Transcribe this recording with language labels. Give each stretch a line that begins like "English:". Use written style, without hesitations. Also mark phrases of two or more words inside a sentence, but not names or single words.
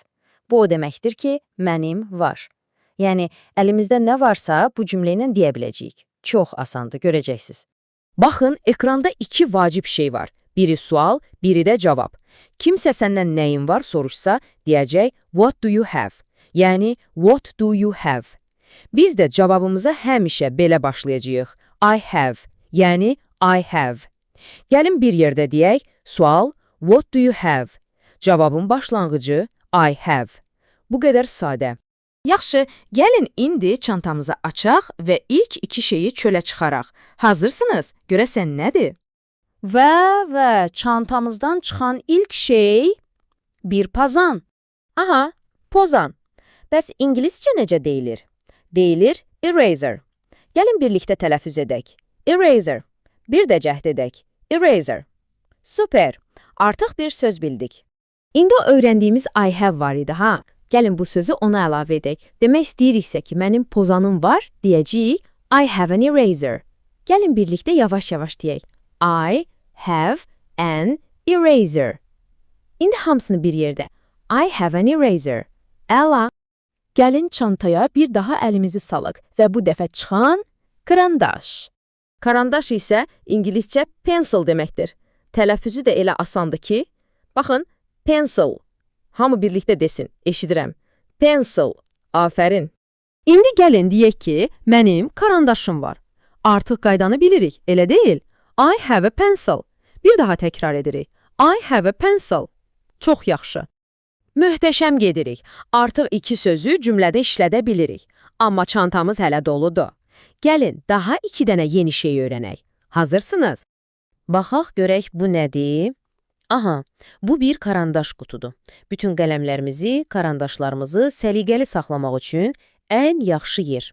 Azerbaijani: Bu o deməkdir ki, mənim var. Yəni, əlimizdə nə varsa bu cümlə ilə deyə biləcəyik. Çox asandır, görəcəksiniz. Baxın, ekranda iki vacib şey var. Biri sual, biri də cavab. Kimsə səndən nəyin var soruşsa, deyəcək,
English: what do you have? Yəni, what do you have?
Azerbaijani: Biz də cavabımıza həmişə belə başlayacağıq.
English: I have, yəni I have.
Azerbaijani: Gəlin bir yerdə deyək, sual,
English: what do you have?
Azerbaijani: Cavabın başlanğıcı,
English: I have.
Azerbaijani: Bu qədər sadə. Yaxşı, gəlin indi çantamızı açaq və ilk iki şeyi çölə çıxaraq. Hazırsınız? Görəsən nədir? Və çantamızdan çıxan ilk şey bir pozan. Aha, pozan. Bəs ingiliscə necə deyilir? Deyilir eraser. Gəlin birlikdə tələffüz edək. Eraser. Bir də cəhd edək. Eraser. Super. Artıq bir söz bildik. İndi o öyrəndiyimiz
English: I have
Azerbaijani: var idi, ha? Gəlin bu sözü ona əlavə edək. Demək istəyiriksə ki, mənim pozanım var, deyəcəyik
English: I have an eraser.
Azerbaijani: Gəlin birlikdə yavaş-yavaş deyək.
English: I have an eraser.
Azerbaijani: İndi hamısını bir yerdə.
English: I have an eraser.
Azerbaijani: Əla. Gəlin çantaya bir daha əlimizi salaq və bu dəfə çıxan karandaş. Karandaş isə ingiliscə pencil deməkdir. Tələffüzü də elə asandır ki, baxın, pencil. Hamı birlikdə desin, eşidirəm. Pencil. Afərin. İndi gəlin deyək ki, mənim karandaşım var. Artıq qaydanı bilirik, elə deyil?
English: I have a pencil.
Azerbaijani: Bir daha təkrar edirik.
English: I have a pencil.
Azerbaijani: Çox yaxşı. Möhtəşəm gedirik. Artıq iki sözü cümlədə işlədə bilirik. Amma çantamız hələ doludur. Gəlin, daha iki dənə yeni şey öyrənək. Hazırsınız? Baxaq görək bu nədir? Aha, bu bir karandaş qutudur. Bütün qələmlərimizi, karandaşlarımızı səliqəli saxlamaq üçün ən yaxşı yer.